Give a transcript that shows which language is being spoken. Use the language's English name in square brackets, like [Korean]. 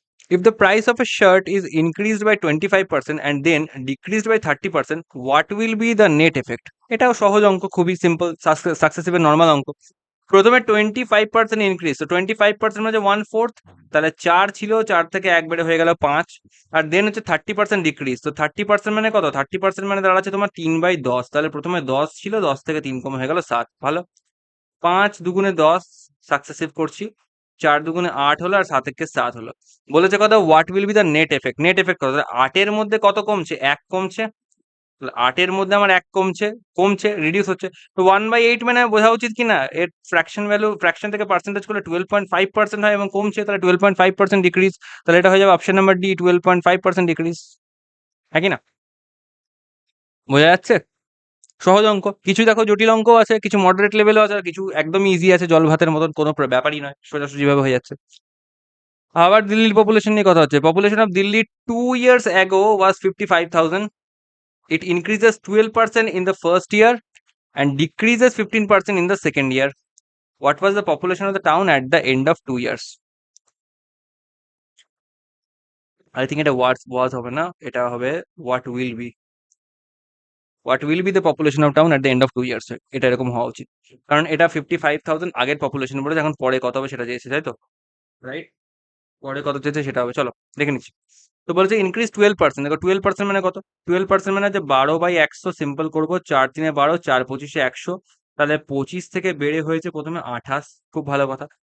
[English] If the price of a shirt is increased by 25% and then decreased by 30%, what will be the net effect? [Bangla] এটাও সহজ অঙ্ক, খুবই simple, successive normal অঙ্ক। প্রথমে 25% increase, তো 25% মানে 1/4, তাহলে 4 ছিল, 4 থেকে 1 বেড়ে হয়ে গেল 5। আর দেন হচ্ছে 30% ডিক্রিজ, তো 30% মানে কত, 30% মানে দাঁড়াচ্ছে তোমার 3/10। তাহলে প্রথমে 10 ছিল, 10 থেকে 3 কমে হয়ে গেল 7। ভালো। 5 দুগুণে 10, সাকসেসিভ করছি। 4 দুগুণে 8 হলো, আর 7 একে 7 হলো। বলেছে কথা, [English] what will be the net effect, [Bangla] net effect কত, 8 এর মধ্যে কত কমছে, 1 কমছে। 8 এর মধ্যে আমার 1 কমছে, কমছে রিডিউস হচ্ছে। তো 1/8 মানে বোঝা উচিত কি না, এর ফ্র্যাকশন ভ্যালু, ফ্র্যাকশন থেকে পার্সেন্টেজ করলে 12.5% হয় এবং কমছে, তাহলে 12.5% ডিক্রিজ। তাহলে এটা হয়ে যাবে অপশন নাম্বার ডি, 12.5% ডিক্রিজ। হ্যাঁ কি না? বোঝা যাচ্ছে? সহজ অঙ্ক, কিছু দেখো জটিল অঙ্কও আছে, কিছু মডারেট লেভেলও আছে, আর কিছু একদমই ইজি আছে, জল ভাতের মতন কোনো ব্যাপারই নয়, সোজাসুজি ভাবে হয়ে যাচ্ছে। আবার দিল্লির পপুলেশন নিয়ে কথা হচ্ছে, [English] Population of Delhi 2 years ago was 55,000. It increases 12% in the first year and decreases 15% in the second year. What was the population of the town at the end of 2 years? I think এটা was [Bangla] হবে না, এটা হবে [English] what will be, what will be the population of town at the end of 2 years, [Bangla] এটা এরকম হওয়া উচিত। কারণ এটা 55,000 আগের পপুলেশন বলেছে, এখন পরে কত হবে সেটা চেয়েছে, তাই তো? রাইট। পরে কত চেয়েছে সেটা হবে, চলো দেখে নিচ্ছি। তো বলছে ইনক্রিজ 12%, দেখো 12% মানে কত, 12% মানে হচ্ছে 12/100, সিম্পল করবো, 4×3 = 12, 4×25 = 100, তাহলে 25 থেকে বেড়ে হয়েছে প্রথমে 28, খুব ভালো কথা।